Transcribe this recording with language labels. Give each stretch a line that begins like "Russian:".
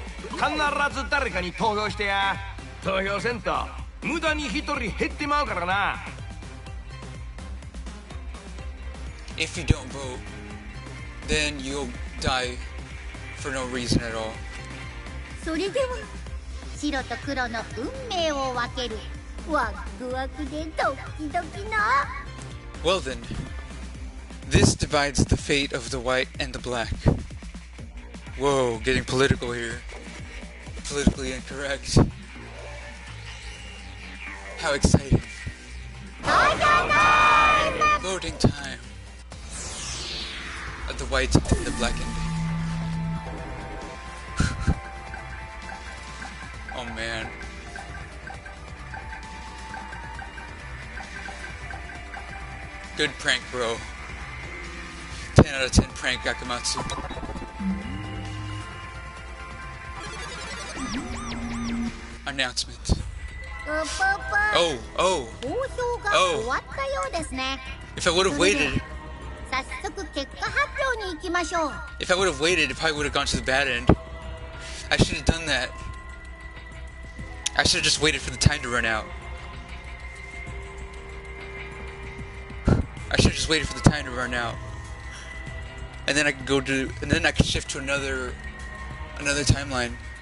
Japanese: 必ず誰かに投票してや。投票せんと無駄に一人減ってまうからな。
English: If you don't vote, then you'll die for no reason at all.
Japanese: それでは白と黒の運命を分けるワクワクでドキドキな。
English: Well then, this divides the fate of the white and the black. Whoa, getting political here. Politically incorrect. How exciting. Voting time. Of the white and the black ending. Oh man. Good prank, bro. 10 out of 10 prank, Akamatsu. Announcement. Oh, oh.
Japanese: 投票が終わったようですね。
English: If I would have waited,
Japanese: 早速結果発表に行きましょう。
English: if I would have waited, it probably would have gone to the bad end. I should have done that. I should have just waited for the time to run out. I should have just waited for the time to run out. And then I could and then I could shift to another timeline.